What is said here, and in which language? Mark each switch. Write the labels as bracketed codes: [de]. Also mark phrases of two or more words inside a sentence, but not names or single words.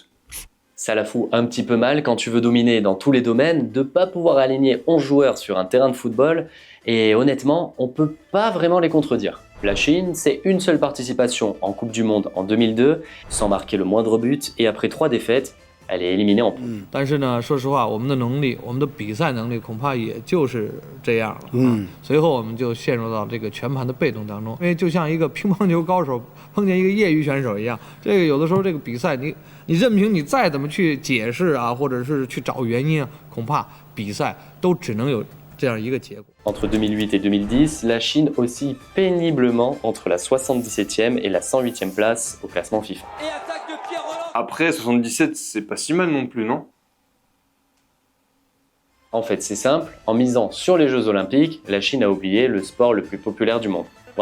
[fr] Ça la fout un petit peu mal quand tu veux dominer dans tous les domaines, de pas pouvoir aligner 11 joueurs sur un terrain de football, et honnêtement, on peut pas vraiment les contredire. La Chine, c'est une seule participation en Coupe du Monde en 2002, sans marquer le moindre but, et après 3 défaites, elle est éliminée en poule. [zh] 但是呢，说实话，我们的能力，我们的比赛能力恐怕也就是这样了。随后我们就陷入到这个全盘的被动当中，因为就像一个乒乓球高手碰见一个业余选手一样，这个有的时候这个比赛你任凭你再怎么去解释啊，或者是去找原因啊，恐怕比赛都只能有这样一个结果。 [fr] Entre 2008 et 2010, la Chine oscille péniblement entre la 77e et la 108e place au classement FIFA. Après, 77, c'est pas si mal non plus, non? En fait, c'est simple, en misant sur les Jeux Olympiques, la Chine a oublié le sport le plus populaire du monde.